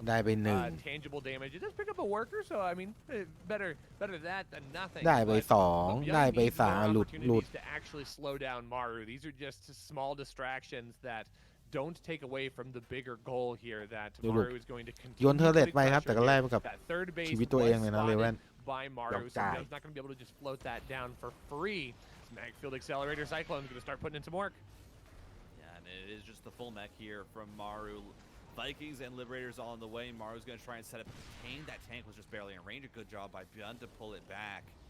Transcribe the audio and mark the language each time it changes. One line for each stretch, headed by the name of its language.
Thai: ได้ไป
English: tangible damage. It does pick up a worker, so I mean, better that than nothing.
Thai: ได้ไป2ได้ไป3หลุด
English: to actually slow down Maru. These are just small distractions that don't take away from the bigger goal here that Maru is going to continue
Thai: โยนเทอร์เรตไปครับแต่ก็แลกไปกับชีวิตตัวเองเลยนะเลเว่น
English: by Maru, so Byun's not going to be able to just float that down for free. Magfield Accelerator Cyclone's going to start putting in some work. Yeah, and it is just the full mech here from Maru. Vikings and Liberators all on the way. Maru's going to try and set up a tank. That tank was just barely in range. A good job by Byun to pull it back.